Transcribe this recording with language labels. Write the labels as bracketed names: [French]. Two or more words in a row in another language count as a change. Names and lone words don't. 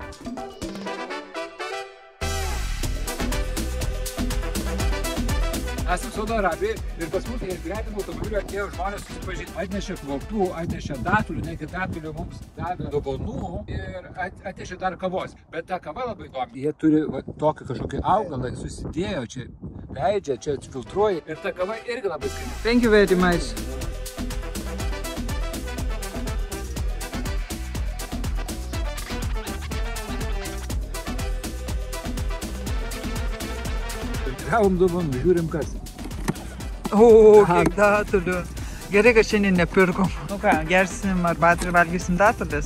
[Lithuanian] Esam Saudo Arabijoj ir pas mus iš gretimų automobilių atėjo žmonės susipažinti. Atnešė kvapų, atnešė datulių, negi datulių mums davė dovanų ir atnešė dar kavos. Bet ta kava labai įdomi. Jie turi tokį kažkokį augalą, susidėjo, čia leidžia, čia filtruoja ir ta kava irgi labai skani. [English] Thank you very much. [Lithuanian] Gavom dovanų, žiūrim kas. O, kiek datulių. Gerai, kad šiandien nepirkom. Nu ką, gersim arbatą ir valgysim datulės.